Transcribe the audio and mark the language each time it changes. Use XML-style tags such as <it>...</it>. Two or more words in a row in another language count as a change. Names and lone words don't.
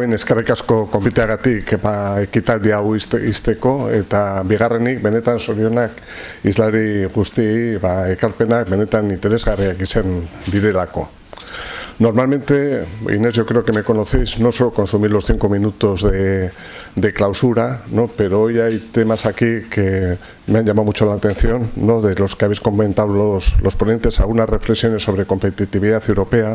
<eu>behin eskerrik asko konbiteagatik ekitaldi hau izteko, eta bigarrenik benetan zorionak islari guztiei ekarpenak benetan interesgarriak izan direlako.</eu> <es>Normalmente, Inés, yo creo que me conocéis, no suelo consumir los 5 minutos de clausura, ¿no? Pero hoy hay temas aquí que me han llamado mucho la atención, ¿no? De los que habéis comentado los ponentes, algunas reflexiones sobre competitividad europea.</es>